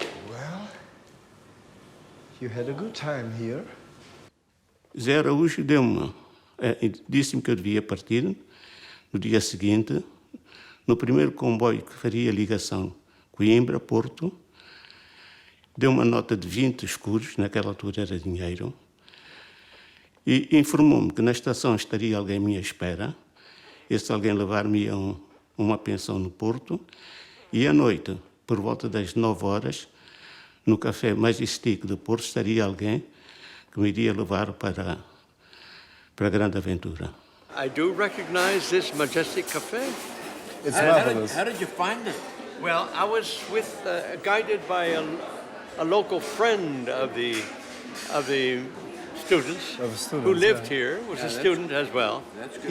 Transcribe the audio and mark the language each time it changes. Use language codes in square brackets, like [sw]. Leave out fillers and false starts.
[en] Well, you had a good time here. [pt] Zé Araújo disse-me que eu devia partir no dia seguinte, no primeiro comboio que faria a ligação Coimbra-Porto. Deu uma nota de 20 escudos, naquela altura era dinheiro, e informou-me que na estação estaria alguém à minha espera. Esse alguém levar-me a uma pensão no Porto, e à noite, por volta das 9 horas, no Café Majestic do Porto, estaria alguém que me iria levar para a grande aventura. [en] I do recognize this majestic cafe. It's marvelous. How did you find it? Well, I was guided by a local friend of the students, who lived here, was a student as well. That's good.